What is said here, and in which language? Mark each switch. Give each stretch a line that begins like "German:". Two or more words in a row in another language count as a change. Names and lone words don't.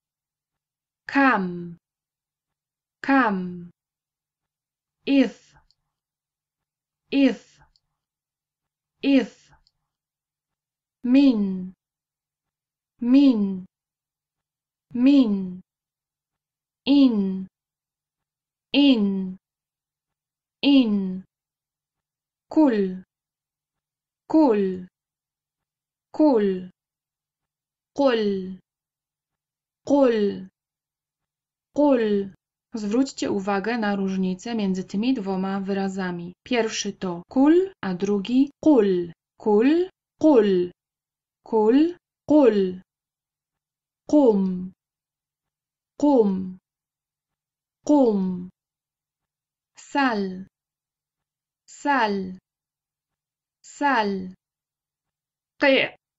Arabic: if, مِن، إن، كُل, qul,
Polish: Zwróćcie uwagę na różnicę między tymi dwoma wyrazami. Pierwszy to kul, a drugi qul.
Arabic: كُل، قُل. كُل، قُل. قُم، قُم. Sal, qi',